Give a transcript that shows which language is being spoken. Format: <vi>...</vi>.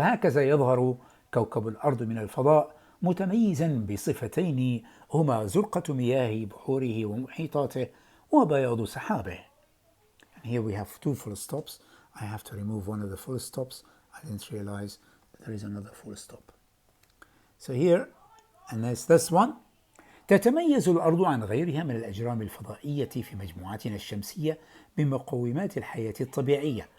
<ar>هكذا يظهر كوكب الأرض من الفضاء متميزا بصفتين هما زرقة مياه بحوره ومحيطاته وبياض سحابه.</ar> <en>And here we have two full stops. I have to remove one of the full stops. I didn't realize that there is another full stop. So here, and there's this one.</en> <ar>تتميز الأرض عن غيرها من الأجرام الفضائية في مجموعتنا الشمسية بمقومات الحياة الطبيعية.</ar>